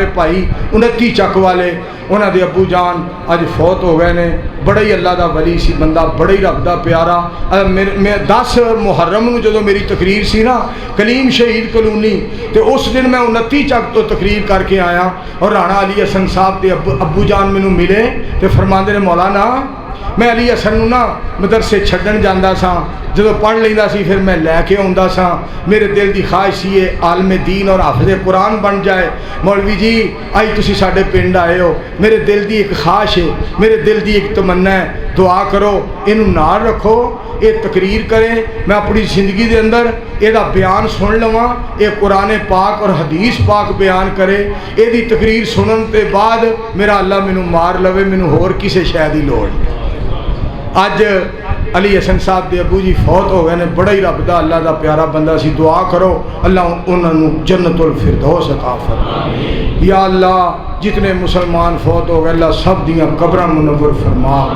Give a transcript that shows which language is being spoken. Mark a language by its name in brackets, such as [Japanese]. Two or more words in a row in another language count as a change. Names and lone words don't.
[Punjabi] بھائی 29 چک والے انہاں دے ابو جان اج فوت ہو گئے نے بڑا ہی اللہ دا ولی سی بندہ بڑا ہی رب دا پیارا میں 10 محرم نو جدوں میری تقریر سی نا کلیم شہید کلونی تے اس دن میں 29 چک تو تقریر کر کے آیا اور رانا علی حسن صاحب دے ابو جان مینوں ملے تے فرماندے نے مولانا میں علی حسن نو نا مدرسے چھڈن جاندا سا جدو پڑھ لیندا سی پھر میں لے کے آوندا سا میرے دل دی خواہش سی عالم دین اور حافظ قرآن بن جائے مولوی جی آج تسی ساڈے پنڈ آئے ہو میرے دل دی ایک خواہش ہے میرے دل دی ایک تمنا ہے دعا کرو اینو نال رکھو یہ تقریر کریں میں اپنی زندگی دے اندر یہ بیان سن لواں یہ قرآن پاک اور حدیث پاک بیان کرے یہ تقریر سنن تے بعد میرا اللہ مینوں مار لوے مینوں ہور کسے شے دی لوڑ اج علی حسن صاحب دے ابو جی فوت ہو گئے نے بڑا ہی رب دا اللہ دا پیارا بندہ سی دعا کرو اللہ انہاں نوں جنت الفردوس عطا فرمائے یا اللہ جتنے مسلمان فوت ہو گئے اللہ سب دیاں قبراں منور فرما